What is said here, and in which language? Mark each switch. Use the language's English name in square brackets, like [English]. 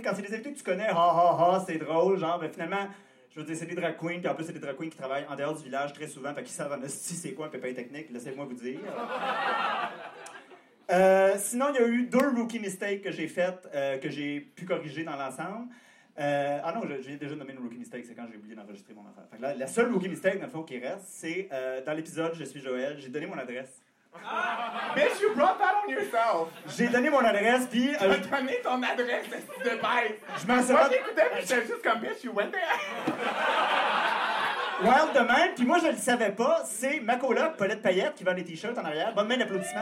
[French] Quand c'est des invités que tu connais, « Ah, ah, ah, c'est drôle, genre, ben finalement, je veux dire, c'est des drag queens, puis en plus, c'est des drag queens qui travaillent en dehors du village très souvent, fait qu'ils savent en si c'est quoi un pépin technique, laissez-moi vous dire. Sinon, il y a eu deux rookie mistakes que j'ai faites, que j'ai pu corriger dans l'ensemble. Je viens déjà de nommer une rookie mistake, c'est quand j'ai oublié d'enregistrer mon affaire. Fait que là, la seule rookie mistake, dans le fond, qui reste, c'est dans l'épisode « Je suis Joël », j'ai donné mon adresse. [English] Ah, bitch, you brought that on yourself! [French] J'ai donné mon adresse, puis... T'as donné ton adresse, c'est de base! Je m'en serais... Moi, j'écoutais, puis j'étais juste comme « [English] Bitch, you went there! » [French] Wild de même, puis moi, je le savais pas, c'est ma coloc, Paulette Payette, qui vend les t-shirts en arrière. Bonne main d'applaudissement